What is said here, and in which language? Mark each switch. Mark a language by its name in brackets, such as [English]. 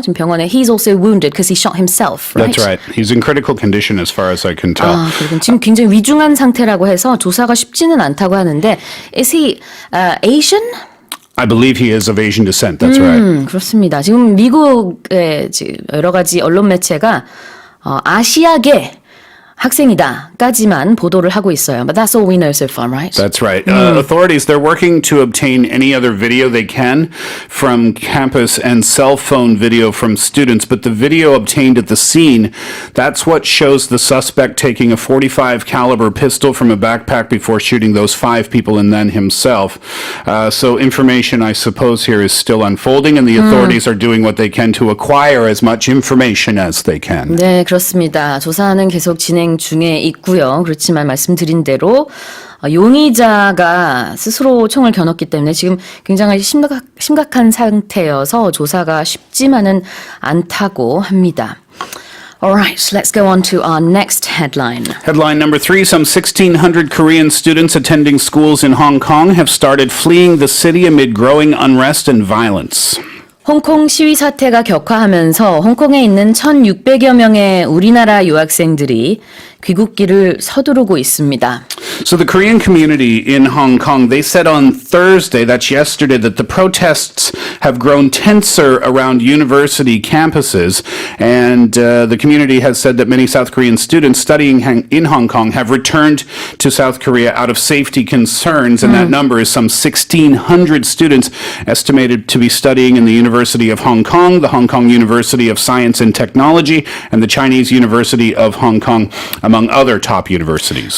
[Korean] 지금 병원에 [English] he's also wounded because he shot himself. Right? That's right. He's in critical condition as far as I can tell. [Korean] 그리고 지금 굉장히 위중한 상태라고 해서 조사가 쉽지는 않다고 하는데 [English] is he Asian? I believe he is of Asian descent. That's right. [Korean] 그렇습니다. 지금 미국의 여러 가지 언론 매체가 아시아계 학생이다까지만 보도를 하고 있어요. [English] But that's all we know so far, right? That's right. Authorities, they're working to obtain any other video they can from campus and cell phone video from students. But the video obtained at the scene, that's what shows the suspect taking a .45 caliber pistol from a backpack before shooting those 5 people and then himself. So information, I suppose, here is still unfolding, and the authorities are doing what they can to acquire as much information as they can. [Korean] 네, 그렇습니다. 조사는 계속 진행 중에 있고요. 그렇지만 말씀드린 대로 용의자가 스스로 총을 겨눴기 때문에 지금 굉장히 심각한 상태여서 조사가 쉽지만은 않다고 합니다. [English] Alright, let's go on to our next headline. Headline number 3, some 1,600 Korean students attending schools in Hong Kong have started fleeing the city amid growing unrest and violence. [Korean] 홍콩 시위 사태가 격화하면서 홍콩에 있는 1,600여 명의 우리나라 유학생들이 귀국길을 서두르고 있습니다. [English] So the Korean community in Hong Kong, they said on Thursday, that's yesterday, that the protests have grown tenser around university campuses. And the community has said that many South Korean students studying in Hong Kong have returned to South Korea out of safety concerns. And that number is some 1,600 students estimated to be studying in the University of Hong Kong, the Hong Kong University of Science and Technology, and the Chinese University of Hong Kong, among other top universities.